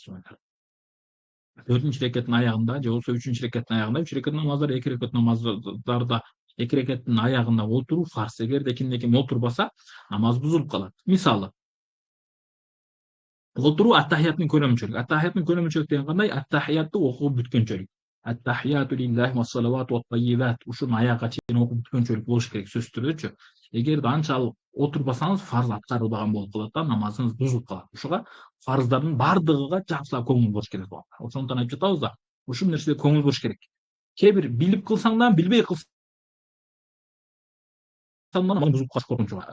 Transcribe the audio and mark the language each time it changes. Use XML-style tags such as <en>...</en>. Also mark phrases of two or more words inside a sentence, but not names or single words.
<ky>4-үнчү рекаттын аягында же болбосо 3-үнчү рекаттын аягында, 3 рекат намаздар, 2 рекат намаздарда 2 рекаттын аягында отуруу фарз. Эгерде ким отурбаса, намаз бузулуп калат. Мисалы, отуруу аттахияттын көлөмүнчөлүк. Аттахияттын көлөмүнчөлүк деген кандай? Аттахиятты окуп бүткөнчөлүк.</ky> <ar>التحيات لله والصلوات والطيبات.</ar> <ky>Ушуну аягга чейин окуп бүткөнчөлүк болуш керек сөзсүз түрдөчү. Эгерде анчалык отурбасаңыз, фарз аткарылбаган болуп калат да, намазыңыз бузулуп калат. Ошого фарздардын бардыгыга жакшылап көңүл буруш керек. Ошондуктан айтып жатабыз да, ушул нерсеге көңүл буруш керек. Кээ бир билип кылсаң да, билбей кылсаң да намаз бузулуп калыш коркунучу бар.</ky>